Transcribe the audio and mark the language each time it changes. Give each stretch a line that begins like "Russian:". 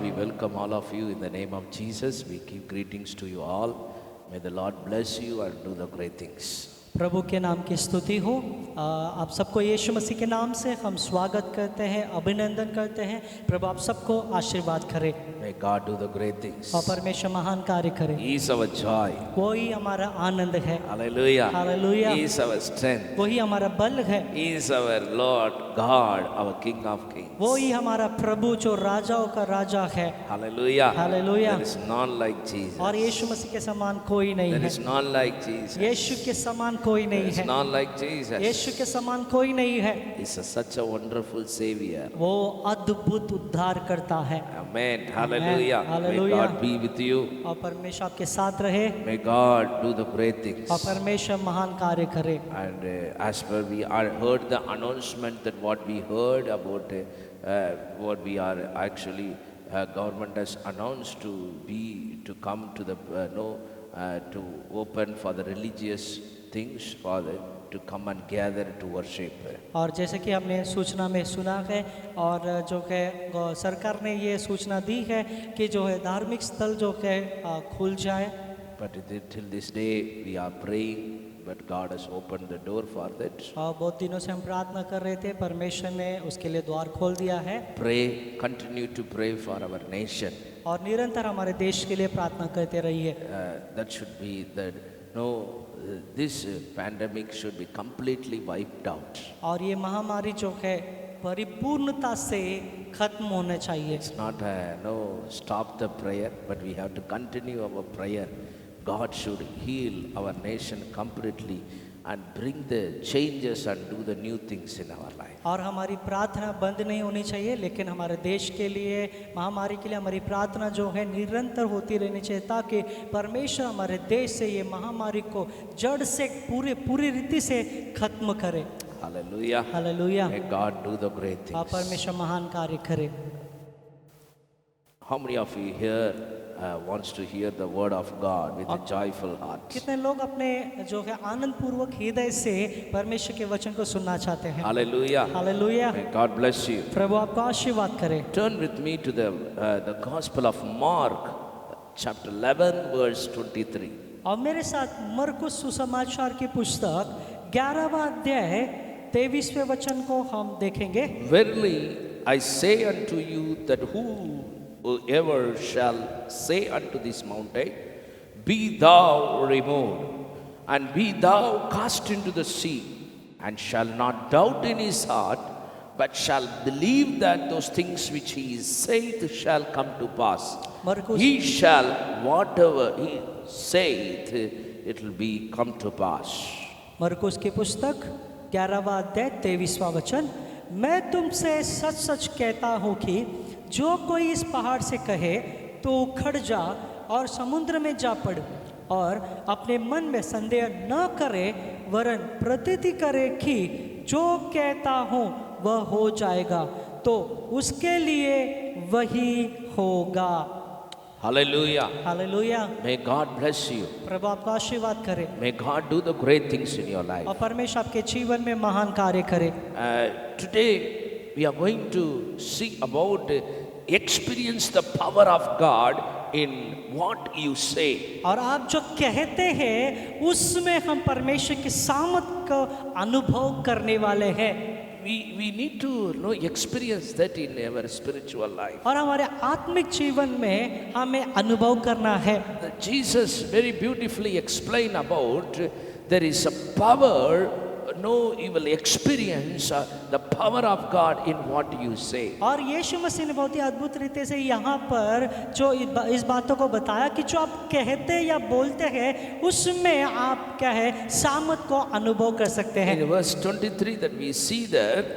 English: We welcome all of you in the name of Jesus. We give greetings to you all. May the Lord bless you and do the great things.
Hindi: प्रभु के नाम की स्तुति हो। आप सबको यीशु मसीह के नाम से हम स्वागत करते हैं, अभिनंदन करते हैं। प्रभु आप सबको आशीर्वाद करे।
English: May God do the great things.
Hindi: और परमेश्वर महान कार्य करे।
English: He is our joy.
Hindi: वही हमारा आनंद है।
English: Hallelujah. Hallelujah. He is our strength.
Hindi: वही हमारा बल है।
English: He is our Lord God, our King of Kings.
Hindi: वही हमारा प्रभु जो राजाओं का राजा है।
English: Hallelujah. Hallelujah. There is none like Jesus.
Hindi: और यीशु मसीह के समान कोई नहीं
English: There
Hindi: है।
English: is none like Jesus.
Hindi: यीशु के समान कोई
English: There
Hindi: नहीं
English: is
Hindi: है।
English: none like Jesus.
Hindi: यीशु के समान कोई नहीं है।
English: He is such a wonderful Savior.
Hindi: वो अद्भुत उद्धार करता है।
English: Amen. Hallelujah. May Hallelujah. God be with you.
Hindi: और परमेश्वर आपके साथ रहे।
English: May God do the great things.
Hindi: और परमेश्वर महान कार्य करे।
English: And as per we are heard the announcement that what we heard about what we are actually government has announced to come to the to open for the religious things for the to come and gather to worship.
Hindi: और जैसे कि हमने सूचना में सुना है और जो है सरकार ने ये सूचना दी है कि जो है धार्मिक स्थल जो है खुल जाए।
English: But till this day we are praying, but God has opened the door for that.
Hindi: और बहुत दिनों से हम प्रार्थना कर रहे थे, परमेश्वर ने उसके लिए द्वार खोल दिया है।
English: Pray, continue to pray for our nation.
Hindi: और निरंतर हमारे देश के लिए प्रार्थना करते रहिए।
English: That should be that this pandemic should be completely wiped out.
Hindi: और ये महामारी जो है परिपूर्णता से खत्म होना चाहिए।
English: It's not stop the prayer, but we have to continue our prayer. God should heal our nation completely and bring the changes and do the new things in our life.
Hindi: और हमारी प्रार्थना बंद नहीं होनी चाहिए, लेकिन हमारे देश के लिए महामारी के लिए हमारी प्रार्थना जो है निरंतर होती रहनी चाहिए, ताकि परमेश्वर हमारे देश से ये महामारी को जड़ से पूरी रीति से खत्म करे।
English: Hallelujah. Hallelujah. May God do the great
Hindi: आप
English: things.
Hindi: परमेश्वर महान कार्य करे।
English: How many of you here wants to hear the word of God with a joyful heart?
Hindi: कितने लोग अपने जो है आनंद पूर्वक हृदय से परमेश्वर के वचन को सुनना चाहते हैं?
English: Hallelujah.
Hindi: Hallelujah.
English: May God bless you.
Hindi: प्रभु आपको आशीर्वाद करे।
English: Turn with me to the Gospel of Mark, chapter 11, verse 23.
Hindi: और मेरे साथ मरकुस सुसमाचार की पुस्तक 11वां अध्याय 23वें वचन को हम देखेंगे।
English: Verily I say unto you that whoever shall say unto this mountain, be thou removed, and be thou cast into the sea, and shall not doubt in his heart, but shall believe that those things which he saith shall come to pass.
Hindi: मरकुस
English: He shall whatever he saith, it will be come to pass.
Hindi: मरकुस की पुस्तक 11वां अध्याय 23वां वचन, मैं तुमसे सच सच कहता हूँ कि जो कोई इस पहाड़ से कहे तो उखड़ जा और समुद्र में जा पड़, और अपने मन में संदेह न करे, वरन प्रतीति करे कि जो कहता हूँ वह हो जाएगा, तो उसके लिए वही होगा।
English: Hallelujah.
Hindi: Hallelujah.
English: May God bless you.
Hindi: प्रभु आपको आशीर्वाद करे।
English: May God do the great things in your life.
Hindi: और परमेश्वर आपके जीवन में महान कार्य करे।
English: Today we are going to see about experience the power of God in what you say.
Hindi: और आप जो कहते हैं उसमें हम परमेश्वर की सामर्थ का अनुभव करने वाले हैं।
English: We need to experience that in our spiritual life.
Hindi: और हमारे आत्मिक जीवन में हमें अनुभव करना है।
English: Jesus very beautifully explained about there is a power. You will experience the power of God in what you say.
Hindi: और यीशु मसीह ने बहुत ही अद्भुत रीति से यहाँ पर जो इस बातों को बताया कि जो आप कहते या बोलते हैं उसमें आप क्या है सामर्थ को अनुभव कर सकते हैं।
English: In verse 23 that we see that,